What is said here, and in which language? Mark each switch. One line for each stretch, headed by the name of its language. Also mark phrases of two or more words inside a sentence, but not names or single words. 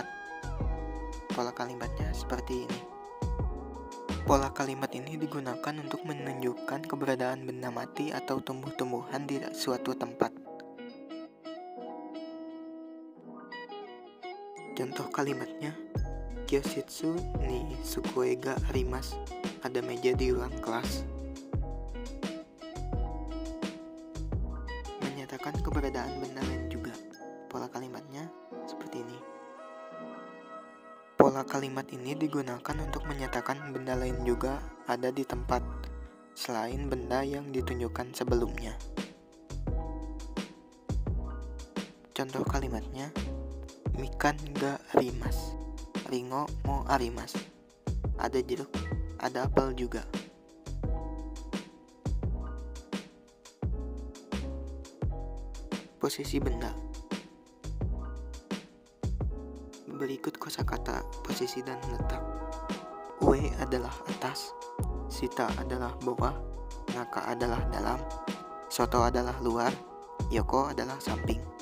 Indonesian: Pola kalimatnya seperti ini. Pola kalimat ini digunakan untuk menunjukkan keberadaan benda mati atau tumbuh-tumbuhan di suatu tempat. Contoh kalimatnya,
Japanese: 教室に机があります,
Indonesian: ada meja di ruang kelas. Menyatakan keberadaan benda lain juga. Pola kalimatnya seperti ini. Pola kalimat ini digunakan untuk menyatakan benda lain juga ada di tempat selain benda yang ditunjukkan sebelumnya. Contoh kalimatnya,
Japanese: みかんがあります、りんごもあります,
Indonesian: ada jeruk, ada apel juga. Posisi benda. Berikut kosakata posisi dan letak. Ue adalah atas, shita adalah bawah, naka adalah dalam, soto adalah luar, yoko adalah samping.